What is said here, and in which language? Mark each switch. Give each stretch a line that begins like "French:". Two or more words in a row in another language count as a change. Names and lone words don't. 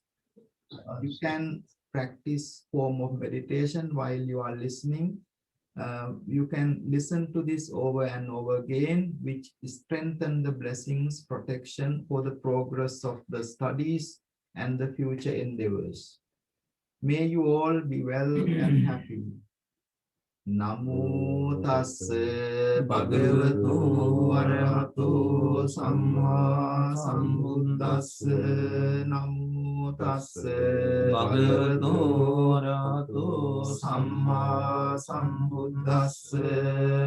English: You can practice form of meditation while you are listening. You can listen to this over and over again, which strengthen the blessings, protection for the progress of the studies and the future endeavors. May you all be well and happy.
Pali: Namo tassa bhagavato arahato samma sambuddhassa. Namo tassa bhagavato arahato samma sambuddhassa.